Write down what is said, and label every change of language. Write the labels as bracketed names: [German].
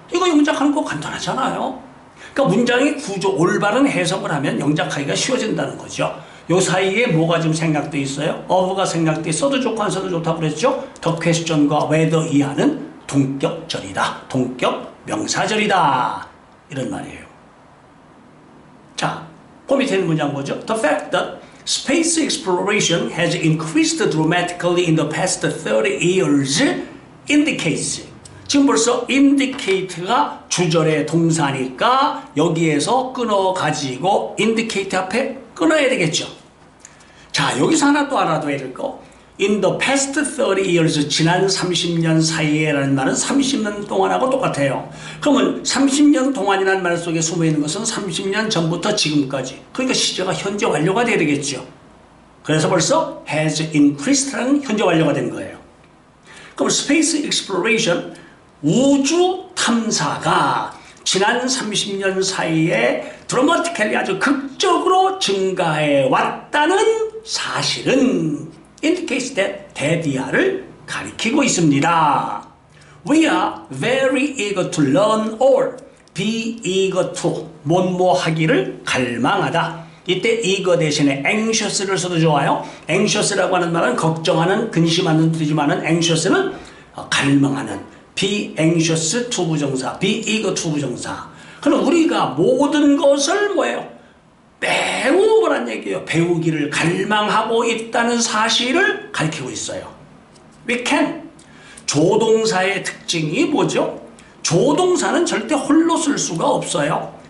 [Korean] 이거 영작하는 거 간단하잖아요. 그러니까 문장의 구조, 올바른 해석을 하면 영작하기가 쉬워진다는 거죠. 요 사이에 뭐가 좀 생각돼 있어요? of가 생각돼 있어도 좋고 안 써도 좋다고 그랬죠? the question과 whether 이하는 동격절이다. 동격 명사절이다. 이런 말이에요. 자, 그 밑에 있는 문장 뭐죠? [English] The fact that space exploration has increased dramatically in the past 30 years indicates. [Korean] 지금 벌써 indicate가 주절의 동사니까 여기에서 끊어가지고 indicate 앞에 끊어야 되겠죠. 자, 여기서 하나 또 알아둬야 될 거. [English] In the past 30 years, [Korean] 지난 30년 사이에라는 말은 30년 동안하고 똑같아요. 그러면 30년 동안이라는 말 속에 숨어있는 것은 30년 전부터 지금까지. 그러니까 시제가 현재 완료가 돼야 되겠죠. 그래서 벌써 has increased라는 현재 완료가 된 거예요. 그럼 space exploration, 우주 탐사가 지난 30년 사이에 드라마틱하게 아주 극적으로 증가해 왔다는 사실은 indicates that 대디아를 가리키고 있습니다. [English] We are very eager to learn or be eager to [Korean] 뭐뭐 하기를 갈망하다. 이때 eager 대신에 anxious를 써도 좋아요. anxious라고 하는 말은 걱정하는, 근심하는 뜻이지만은 anxious는 갈망하는. be anxious to 부정사, be eager to 부정사. 그럼 우리가 모든 것을 뭐예요? 매우 뭐란 얘기예요? 배우기를 갈망하고 있다는 사실을 가리키고 있어요. [English] We can. [Korean] 조동사의 특징이 뭐죠? 조동사는 절대 홀로 쓸 수가 없어요.